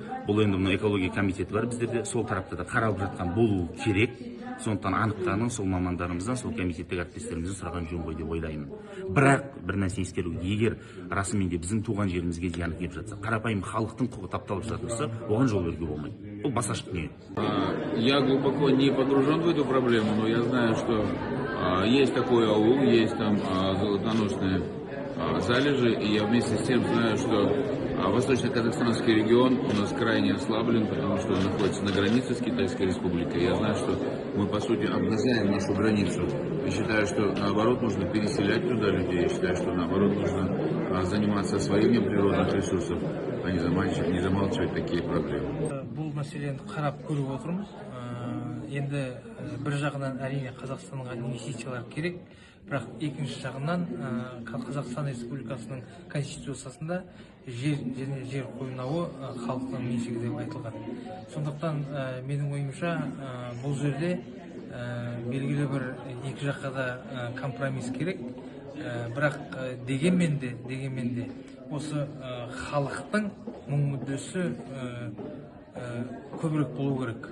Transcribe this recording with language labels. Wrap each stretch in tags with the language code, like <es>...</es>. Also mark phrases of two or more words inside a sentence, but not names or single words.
<kk>Бұл енді мына экология комитеті бар біздерде, сол тарапта да қаралып жатқан болу керек. Сондықтан анықтағанын сол мамандарымыздан, сол комитеттегі әріптестерімізден сұраған жөн ғой деп ойлаймын. Бірақ бір нәрсе ескеру, егер расымен де біздің туған жерімізге зиян келіп жатса, қарапайым халықтың құқығы тапталып жатырса, оған жол беруге болмайды. Бұл басқаша дүние.</kk> <ru>Я глубоко не погружен в эту проблему, но я знаю, что есть такой аул, есть там золотоносные залежи, и я вместе с тем знаю, что Восточно-Казахстанский регион у нас крайне ослаблен, потому что он находится на границе с Китайской Республикой. Я знаю, что мы, по сути, обнажаем нашу границу. Я считаю, что, наоборот, нужно переселять туда людей. Я считаю, что, наоборот, нужно заниматься освоением природных ресурсов, а не замалчивать такие проблемы.</ru> <kk>Бұл мәселені қарап көріп отырмыз. Енді бір жағынан әрине Қазақстанға инвестициялар керек, бірақ екінші жағынан Қазақстан Республикасының конституциясында жер қойнауы халықтың меншігі деп айтылған. Сондықтан менің ойымша бұл жерде белгілі бір екі жаққа да компромисс керек, бірақ дегенмен де осы халықтың мүддесі көбірек болу керек.</kk>